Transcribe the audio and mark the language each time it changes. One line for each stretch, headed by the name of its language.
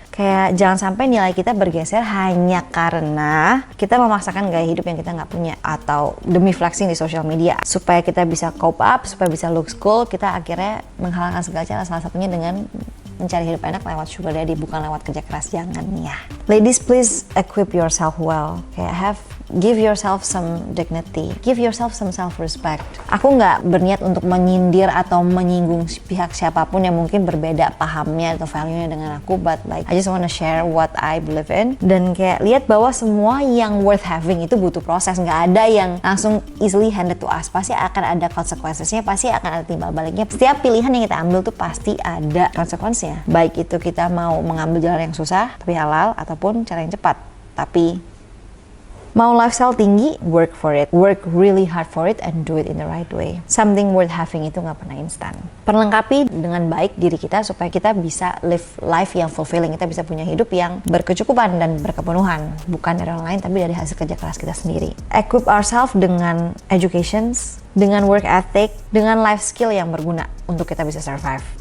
Indonesian: Kayak jangan sampai nilai kita bergeser hanya karena kita memaksakan gaya hidup yang kita nggak punya atau demi flexing di social media supaya kita bisa
English: cope up,
Indonesian: supaya bisa
English: look cool,
Indonesian: kita akhirnya menghalangkan segala cara, salah satunya dengan mencari hidup enak lewat sugar daddy, bukan lewat kerja keras. Jangan ya.
English: Ladies, please equip yourself well. Kayak give yourself some dignity, give yourself some self-respect.
Indonesian: Aku nggak berniat untuk menyindir atau menyinggung pihak siapapun yang mungkin berbeda pahamnya atau value-nya dengan aku,
English: but like I just wanna share what I believe in.
Indonesian: Dan kayak lihat bahwa semua yang
English: worth having
Indonesian: itu butuh proses, nggak ada yang langsung
English: easily handed to us.
Indonesian: Pasti akan ada consequences-nya, pasti akan ada timbal baliknya. Setiap pilihan yang kita ambil tuh pasti ada konsekuensinya. Baik itu kita mau mengambil jalan yang susah tapi halal ataupun cara yang cepat tapi mau lifestyle tinggi,
English: work for it. Work really hard for it and do it in the right way. Something worth having
Indonesian: itu nggak pernah instan. Perlengkapi dengan baik diri kita supaya kita bisa
English: live life
Indonesian: yang
English: fulfilling.
Indonesian: Kita bisa punya hidup yang berkecukupan dan berkepenuhan. Bukan dari orang lain, tapi dari hasil kerja keras kita sendiri.
English: Equip ourselves
Indonesian: dengan educations, dengan work ethic, dengan life skill yang berguna untuk kita bisa survive.